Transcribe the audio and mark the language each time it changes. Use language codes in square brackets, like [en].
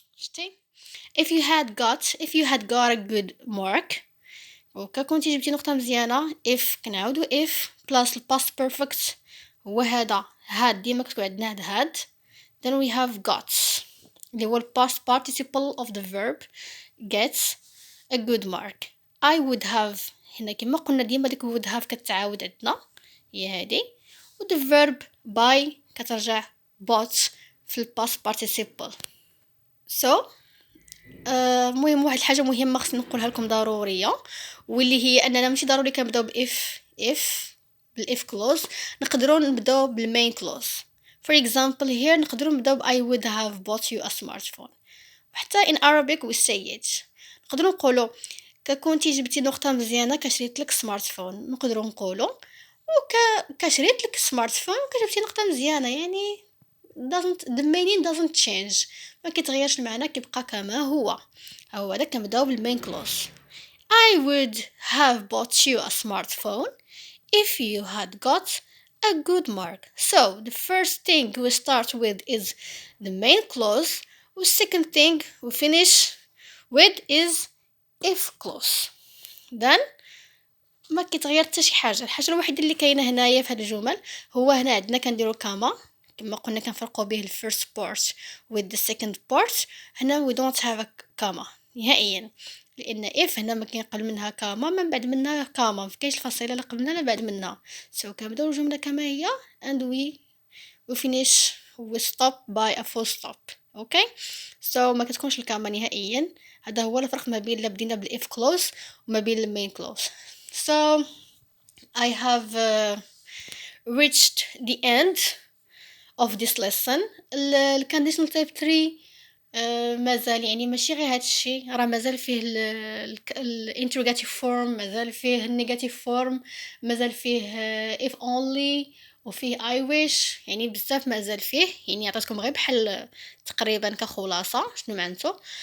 [en] شتي if you had got a good mark [ar] وكا كنتي جبتي نقطة مزيانة [en] if كنعاودو if plus past perfect هو هذا had ديما كتكون عندنا هاد then we have got اللي هو past participle of the verb gets a good mark. I would have [ar] هنا كما قلنا ديما ديك would have كتعاود عندنا هي هادي، و [en] the verb [ar] by كترجع bought في past participle. so مهم واحد الحاجه مهمه خصني نقولها لكم ضروريه، واللي هي اننا ماشي ضروري كنبداو if بالاف كلوز، نقدروا نبداو بالمين كلوز. [en] for example here [ar] نقدروا نبداو [en] I would have bought you a smartphone. [ar] وحتى [en] in Arabic we say it [ar] نقدروا نقولوا كنتي جبتي نقطه مزيانه كشريت لك سمارتفون، نقدروا نقولوا كشريت لك سمارتفون كجبتي نقطه مزيانه. يعني [en] the meaning doesn't change، [ar] ما كيتغيرش المعنى، كيبقى كما هو هذا. كنبداو بالمين كلوز. [en] I would have bought you a smartphone if you had got a good mark. So the first thing we start with is the main clause, the second thing we finish with is if clause. [ar] then ما كيتغير حتى شي حاجه. الحاجه الوحيده اللي كاينه هنايا في هاد الجمل هو هنا عندنا كنديروا كاما كما قلنا كنفرقوا به الفيرست بارت [en] with the second part. [ar] هنا [en] we don't have a [ar] كاما نهائيا، لان if هنا ما كاين قبل منها كاما من بعد منها كاما، ما كاينش الفصيله لا قبل منها لا بعد منها. كنبداو الجمله كما هي [en] and we finish we stop by a full stop. [ar] اوكي ما كتكونش الكاما نهائيا. هذا هو الفرق ما بين بدينا بالاف كلوز وما بين المين كلوز. [en] So I have reached the end of this lesson. [ar] الconditional type 3 مازال يعني ماشي غير هاد الشيء، راه مازال فيه الانتروغاتيف فورم، مازال فيه النيجاتيف فورم، مازال فيه if only وفيه I wish، يعني بزاف مازال فيه. يعني عطيتكم غير بحال تقريبا كخلاصه شنو معناتو.